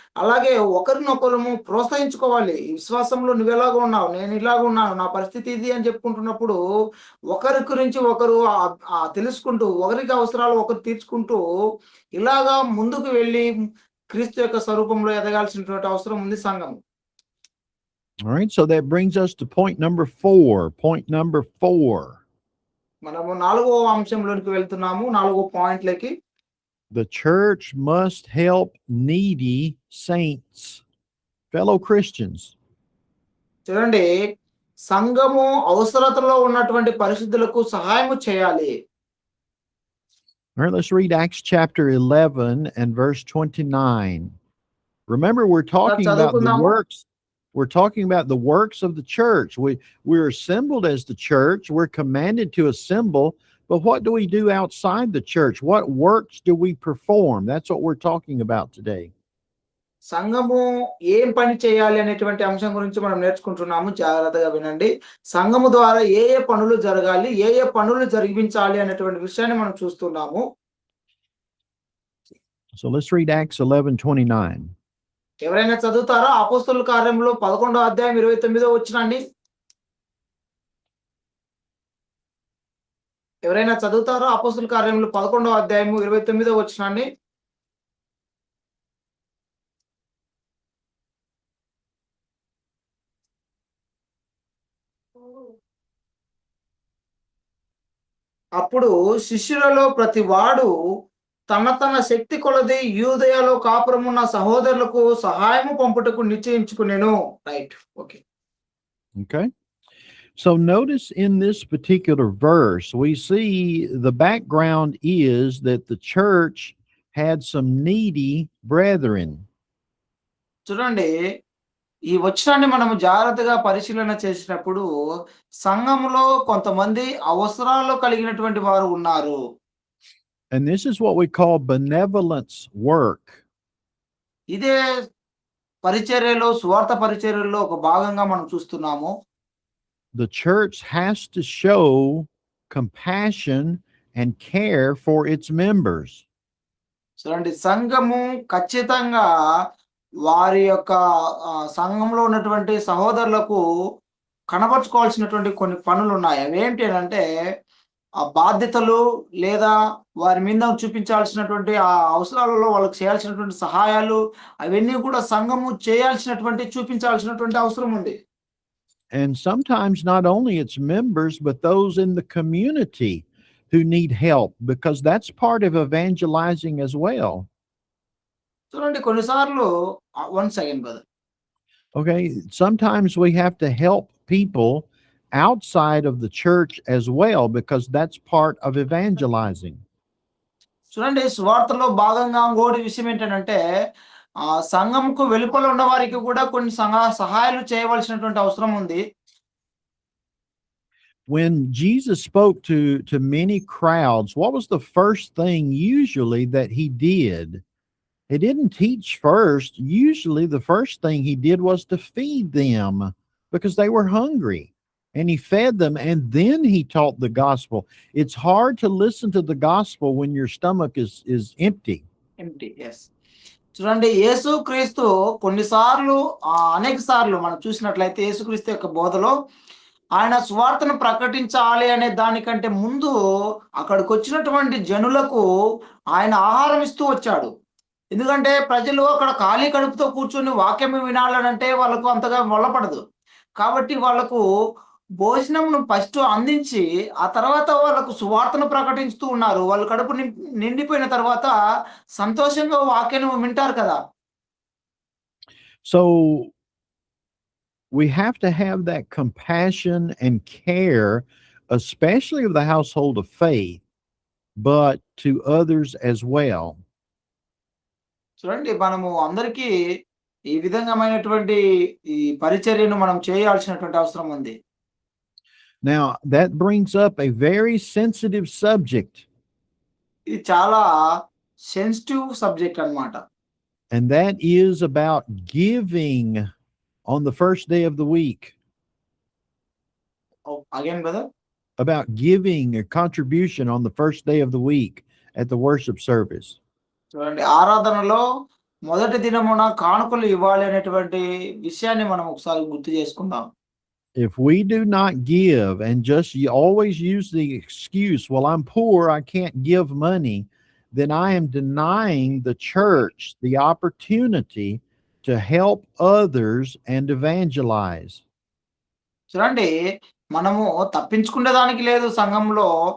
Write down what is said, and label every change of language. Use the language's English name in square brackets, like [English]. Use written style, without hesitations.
[Telugu] అలాగే ఒకరినొకరము ప్రోత్సహించుకోవాలి. ఈ విశ్వాసంలో నువ్వు ఎలాగ ఉన్నావు, నేను ఇలాగ ఉన్నాను, నా పరిస్థితి ఇది అని చెప్పుకుంటున్నప్పుడు ఒకరి గురించి ఒకరు తెలుసుకుంటూ ఒకరికి అవసరాలు ఒకరు తీర్చుకుంటూ ఇలాగా ముందుకు వెళ్ళి క్రీస్తు యొక్క స్వరూపంలో ఎదగాల్సినటువంటి అవసరం ఉంది సంఘం. [English] All right, so that brings us to point number 4. Point number 4. [Telugu] మనము 4వ అంశంలోనికి వెళ్తున్నాము, 4వ పాయింట్లకి. [English] The church must help needy saints, fellow Christians. [Telugu] చూడండి, సంఘము అవసరతలో ఉన్నటువంటి పరిశుద్ధులకు సహాయం చేయాలి. [English] All right, let's read Acts chapter 11 and verse 29. Remember, we're talking about the works. We're talking about the works of the church. We're assembled as the church. We're commanded to assemble. But what do we do outside the church? What works do we perform? That's what we're talking about today. [Telugu] సంఘము ఏం పని చేయాలి అనేటువంటి అంశం గురించి మనం నేర్చుకుంటున్నాము. జాగ్రత్తగా వినండి. సంఘము ద్వారా ఏ పనులు జరగాలి, ఏ పనులు జరిగించాలి అనేటువంటి విషయాన్ని మనం చూస్తున్నాము. [English] So let's read Acts 11:29. [Telugu] ఎవరైనా చదువుతారా? అపోస్తలుల కార్యములు 11వ అధ్యాయం 29వ వచనాన్ని. ఎవరైనా చదువుతారా? అపోస్తుల కార్యములు 11వ అధ్యాయము 29వ వచనాన్ని. అప్పుడు శిష్యులలో ప్రతివాడు తన శక్తి కొలది యూదయలో కాపురమున్న సహోదరులకు సహాయము పంపుటకు నిశ్చయించుకునెను. [English] Right. Okay. Okay. So notice in this particular verse, we see the background is that the church had some needy brethren. [Telugu] చూడండి, ఈ వచనాన్ని మనము జాగ్రత్తగా పరిశీలన చేసినప్పుడు సంఘములో కొంతమంది అవసరాలు కలిగినటువంటి వారు ఉన్నారు. [English] And this is what we call benevolence work. [Telugu] ఇదే పరిచర్యలో, సువార్త పరిచర్యలో ఒక భాగంగా మనం చూస్తున్నాము. [English] The church has to show compassion and care for its members. [Telugu] చూడండి, సంఘము ఖచ్చితంగా వారి యొక్క సంఘంలో ఉన్నటువంటి సహోదరులకు కనబరుచుకోవాల్సినటువంటి కొన్ని పనులున్నాయి. అవేంటి అనంటే, ఆ బాధ్యతలు లేదా వారి మీద చూపించాల్సినటువంటి ఆ అవసరాలలో వాళ్ళకి చేయాల్సినటువంటి సహాయాలు అవన్నీ కూడా సంఘము చేయాల్సినటువంటి చూపించాల్సినటువంటి అవసరం ఉంది. [English] And sometimes not only its members, but those in the community who need help, because that's part of evangelizing as well. [Telugu] చూడండి, కొన్నిసార్లు [English] One second brother. Okay, sometimes we have to help people outside of the church as well, because that's part of evangelizing. [Telugu] చూడండి, సువార్తలో భాగంగా ఇంకోటి విషయం ఏంటంటే, సంఘంకు వెలుపల ఉన్న వారికి కూడా కొన్ని సహాయాలు చేయవలసినటువంటి అవసరం ఉంది. [English] When Jesus spoke to many crowds, what was the first thing usually that he did? He didn't teach first. Usually the first thing he did was to feed them because they were hungry. And he fed them, and then he taught the gospel. It's hard to listen to the gospel when your stomach is empty. Yes. [Telugu] చూడండి, యేసుక్రీస్తు కొన్నిసార్లు అనేక సార్లు మనం చూసినట్లయితే యేసుక్రీస్తు యొక్క బోధలో ఆయన సువార్తను ప్రకటించాలి అనే దానికంటే ముందు అక్కడికి వచ్చినటువంటి జనులకు ఆయన ఆహారం ఇస్తూ వచ్చాడు. ఎందుకంటే ప్రజలు అక్కడ ఖాళీ కడుపుతో కూర్చొని వాక్యం వినాలనంటే వాళ్ళకు అంతగా మొల్లపడదు. కాబట్టి వాళ్ళకు భోజనంను ఫస్ట్ అందించి ఆ తర్వాత వాళ్ళకు సువార్తను ప్రకటిస్తూ ఉన్నారు. వాళ్ళు కడుపు నిండిపోయిన తర్వాత సంతోషంగా వాక్యం వింటారు కదా. [English] So we have to have that compassion and care, especially of the household of faith, but to others as well. [Telugu] చూడండి, మనము అందరికీ ఈ విధంగామైనటువంటి ఈ పరిచర్యను మనం చేయాల్సినటువంటి అవసరం ఉంది. [English] Now, that brings up a very sensitive subject. [Telugu] ఇది చాలా [English] sensitive subject [Telugu] అన్నమాట. [English] And that is about giving on the first day of the week. Again, brother? About giving a contribution on the first day of the week at the worship service. [Telugu] చూడండి, ఆరాధనలో మొదటి దినమున కానుకలు ఇవ్వాలి అనేటువంటి విషయాన్ని మనం ఒకసారి గుర్తు చేసుకుందాం. [English] If we do not give and just always use the excuse, well, I'm poor, I can't give money, then I am denying the church the opportunity to help others and evangelize. [Telugu] చూడండి, మనము తప్పించుకునేదానికి లేదు సంఘంలో.